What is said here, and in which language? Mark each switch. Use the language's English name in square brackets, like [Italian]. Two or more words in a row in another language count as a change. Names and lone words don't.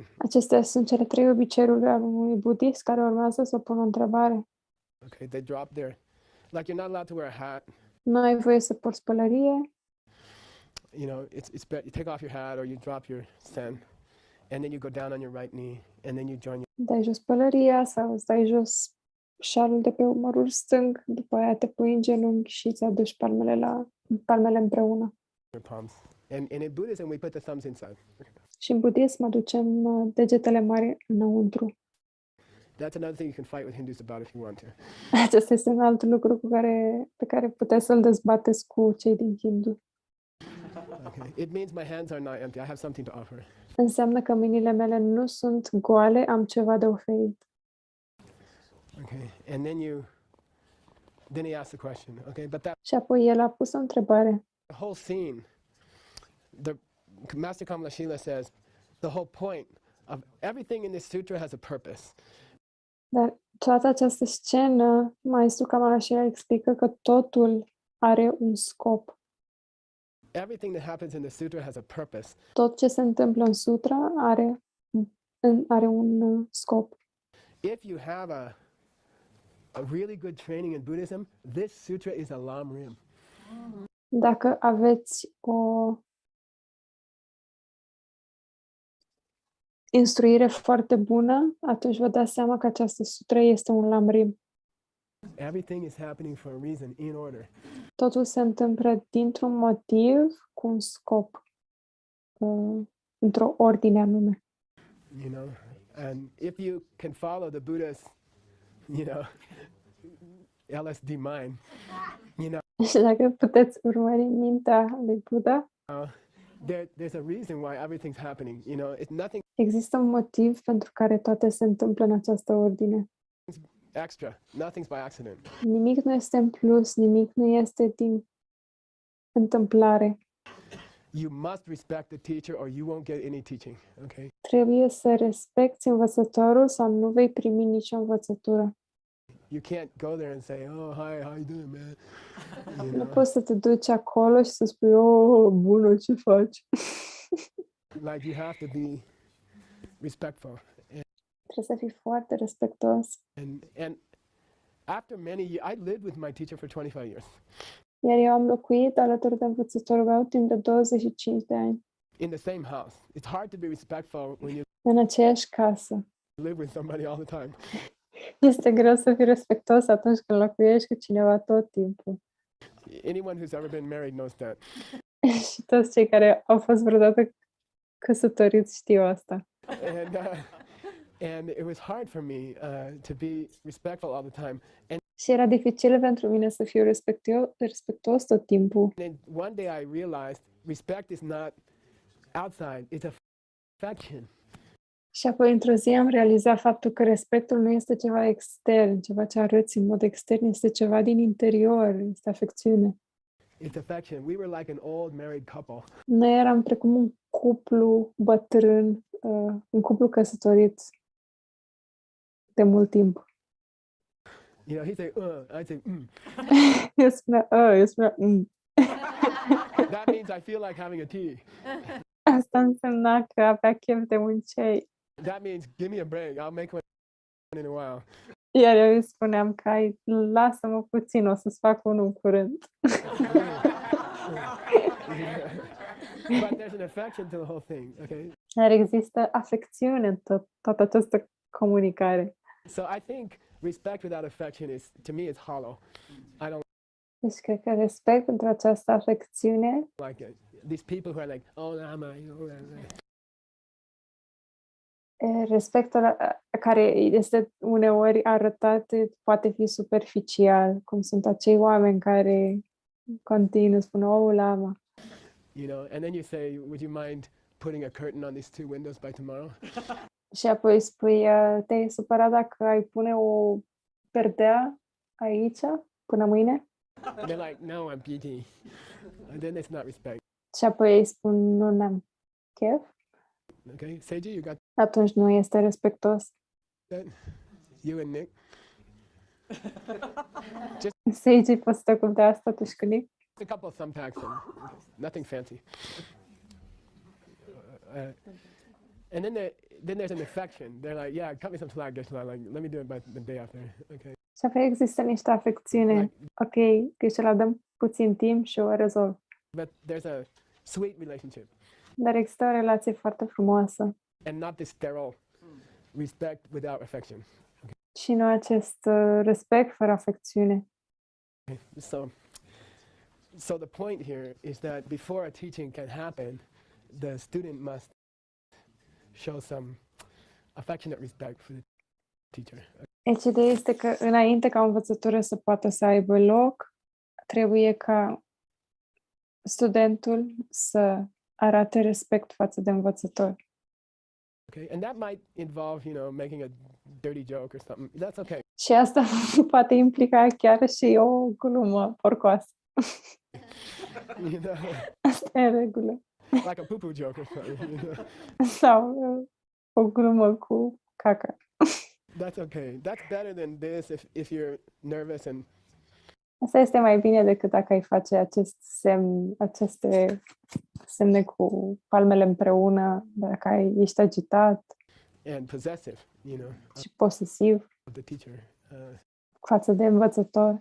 [Romanian] Acestea sunt cele trei obiceiuri ale unui budist care urmează să pună o întrebare. [English] Okay, they drop like you're not allowed to wear a hat. [Romanian] Nu ai voie să porți pălărie. [English] You know, you take off your hat or you drop your sen, and then you go down on your right knee, and then you join [Romanian] Dai jos pălăria sau îți dai jos șalul de pe umărul stâng, după aia te pui în genunchi și îți aduci palmele împreună. [English] your palms. And in Buddhism, we put the thumbs inside. [Romanian] Și în budism aducem degetele mari înăuntru. [English] That's another thing you can fight with Hindus about if you want to. [Romanian] Acesta este un alt lucru pe care puteți să-l dezbateți cu cei din Hindu. [English] Okay. It means my hands are not empty. I have something to offer. [Romanian] Înseamnă că mâinile mele nu sunt goale, am ceva de oferit. [English] Okay. And then he asks the question. Okay, but [Romanian] Și apoi el a pus o întrebare. [English] the whole scene, the Master Kamalashila says, the whole point of everything in this sutra has a purpose. [Romanian] Dar toată această scenă, Maestrul Kamalashila explică că totul are un scop. [English] Everything that happens in the sutra has a purpose. [Romanian] Tot ce se întâmplă în sutra are un scop. [English] If you have a really good training in Buddhism, this sutra is a lam rim. [Romanian] Dacă aveți o instruire foarte bună, atunci vă dați seama că această sutră este un lam rim. [English] Everything is happening for a reason, in order. [Romanian] Totul se întâmplă dintr-un motiv cu un scop, într-o ordine anume. [English] You know, and if you can follow the Buddha's, you know, LSD mind, you know, [Romanian] Și dacă puteți urmări mintea lui Buddha, [English] there's a reason why everything's happening. You know, it's nothing [Romanian] există un motiv pentru care toate se întâmplă în această ordine. [English] extra. Nothing's by accident. [Romanian] Nimic nu este în plus, nimic nu este din întâmplare. [English] You must respect the teacher or you won't get any teaching, okay? [Romanian] Trebuie să respecti învățătorul sau nu vei primi nicio învățătură. [English] You can't go there and say, "Oh, hi, how you doing, man?" You [Romanian] Nu [English] know, [Romanian] poți să te duci acolo și să spui, oh, bună, ce faci? [English] like you have to be respectful. [Romanian] Trebuie să fii foarte respectuos. [English] And after many years, I lived with my teacher for 25 years [Romanian] Iar eu am locuit alături de învățătorul meu timp de 25 de ani, [English] in the same house. It's hard to be respectful when you [Romanian] în aceeași casă. [English] live with somebody all the time. [Romanian] Este greu să fii respectuos atunci când locuiești cu cineva tot timpul. [English] Anyone who's ever been married knows that. [Romanian] Și toți cei care au fost vreodată căsătoriți știu asta. [English] And it was hard for me to be respectful all the time. And [Romanian] Și era dificil pentru mine să fiu respectuos tot timpul. [English] then one day I realized respect is not outside, it's affection. [Romanian] Și apoi, într-o zi, am realizat faptul că respectul nu este ceva extern, ceva ce arăți în mod extern, este ceva din interior, este afecțiune. [English] It's affection. We were like an old married couple. [Romanian] Noi eram precum un cuplu bătrân, un cuplu căsătorit de mult timp. [English] You know, he'd say, I'd say, [Romanian] Eu spunea, [English] That means I feel like having a tea. [Romanian] Asta însemna că avea chef de un ceai. [English] That means give me a break. I'll make one in a while. [Romanian] Iar eu îi spuneam că lasă-mă puțin, o să-ți fac unul în curând. [English] But there's an affection to the whole thing, okay? [Romanian] Dar există afecțiune în toată această comunicare. [English] So I think respect without affection is, to me, it's hollow. I don't [Romanian] Deci cred că respect pentru această afecțiune, [English] like it. These people who are like, oh, Lama, you know, [Romanian] respectul care este uneori arătat poate fi superficial, cum sunt acei oameni care continuă, spun, oh, lama. [English] you know, and then you say, would you mind putting a curtain on these 2 windows by tomorrow? [Romanian] Și apoi spui, te-ai supărat dacă ai pune o perdea aici până mâine? [English] And they're like, no, I'm busy. And then it's not respect. [Romanian] Și apoi îi spun, nu n-am chef. [English] Okay, Seiji, you got [Romanian] Atunci nu este respectos. [English] that? You and Nick? [Romanian] Seiji, poți să te ocupi de asta tu și cu Nick? [English] A couple of thumbtacks and nothing fancy. And then there's an affection. They're like, yeah, cut me some slack, Geshe-la. Like, let me do it by the day after. Okay. [Romanian] Și apoi există niște afecțiune. Ok, Geshe-la, dăm puțin timp și o rezolv. [English] But there's a sweet relationship [Romanian] Dar există o relație foarte frumoasă. [English] and not this sterile respect without affection. [Romanian] Și nu acest respect fără afecțiune. [English] Okay. So the point here is that before a teaching can happen, the student must show some affectionate respect for the teacher. [Romanian] Deci ideea este că înainte ca o învățătură să poată să aibă loc, trebuie ca studentul să arate respect față de învățător. [English] Okay, and that might involve, you know, making a dirty joke or something. That's okay. [Romanian] Și asta poate implica chiar și o glumă porcoasă. [English] You know, [Romanian] Asta e în regulă. [English] like a poo-poo joke or something. You know? [Romanian] Sau o glumă cu caca. [English] That's okay. That's better than this if you're nervous and [Romanian] Asta este mai bine decât dacă ai face aceste semne cu palmele împreună, dacă ești agitat [English] possessive, you know, [Romanian] și posesiv [English] of the teacher. [Romanian] față de învățător.